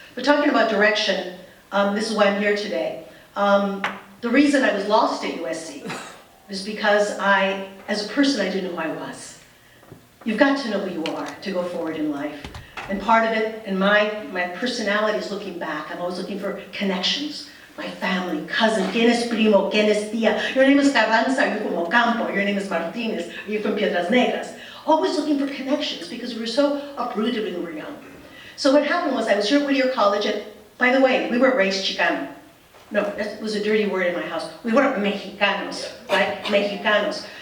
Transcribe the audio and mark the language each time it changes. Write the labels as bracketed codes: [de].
[en] But talking about direction, this is why I'm here today. The reason I was lost at USC is because as a person, I didn't know who I was. You've got to know who you are to go forward in life. And part of it, and my personality is looking back. I'm always looking for connections. My family, cousin, [es] ¿quién es primo? ¿Quién es tía? [en] Your name is Carranza, are you from Ocampo? Your name is Martinez, are you from Piedras Negras? Always looking for connections because we were so uprooted when we were young. So what happened was I was here at Whittier College, and by the way, we were raised Chicano. No, that was a dirty word in my house. We weren't Mexicanos, right? Mexicanos.